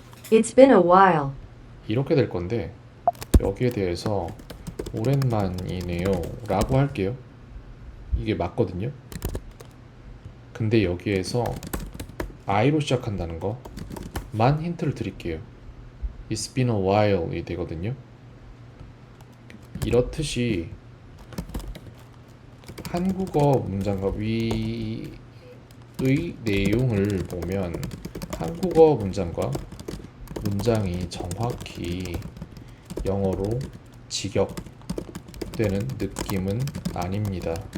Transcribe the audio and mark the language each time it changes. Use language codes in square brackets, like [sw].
[en] It's been a while. [ko] 이렇게 될 건데 여기에 대해서 오랜만이네요 라고 할게요. 이게 맞거든요. 근데 여기에서 I로 시작한다는 거만 힌트를 드릴게요. [en] It's been a while [ko] 이 되거든요. 이렇듯이 한국어 문장과 위의 내용을 보면 한국어 문장과 문장이 정확히 영어로 직역되는 느낌은 아닙니다.